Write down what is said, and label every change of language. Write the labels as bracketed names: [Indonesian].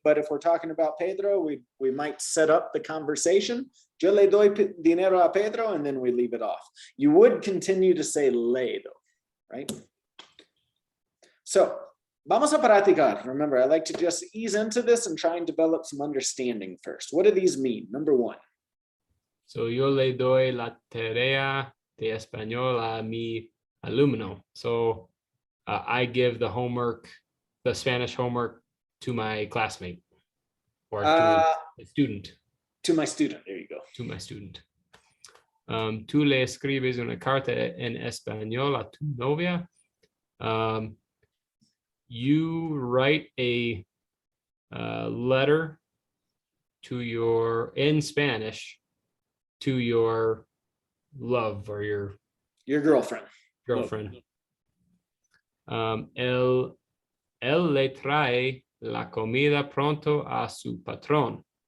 [English] But if we're talking about Pedro, we might set up the conversation. [Spanish] Yo le doy dinero a Pedro, [English] and then we leave it off. You would continue to say le though, right? So, [Spanish] vamos a practicar. [English] Remember, I like to just ease into this and try and develop some understanding first. What do these mean? Number 1. [Spanish] So yo le doy la tarea de español a mi alumno. [English] So I give the homework, the Spanish homework, to my classmate or to a student. To my student. There you go. To my student. [Spanish] Tú le escribes una carta en español a tu novia. [English] You write a letter to in Spanish to your love or your girlfriend. [Spanish] Él le trae la comida pronto a su patrón.